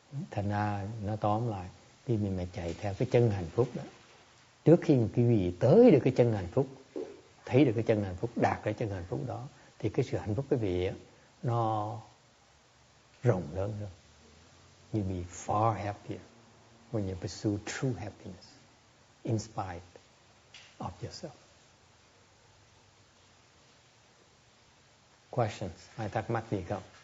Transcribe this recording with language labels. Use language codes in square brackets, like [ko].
[vi] Thành ra nó tóm lại, khi mình mà chạy theo cái chân hạnh phúc đó, trước khi quý vị tới được cái chân hạnh phúc, thấy được cái chân hạnh phúc, đạt cái chân hạnh phúc đó, thì cái sự hạnh phúc quý vị nó rộng lớn hơn. [en] You'll be far happier when you pursue true happiness in spite of yourself. [vi] Questions? Ai thắc mắc gì không?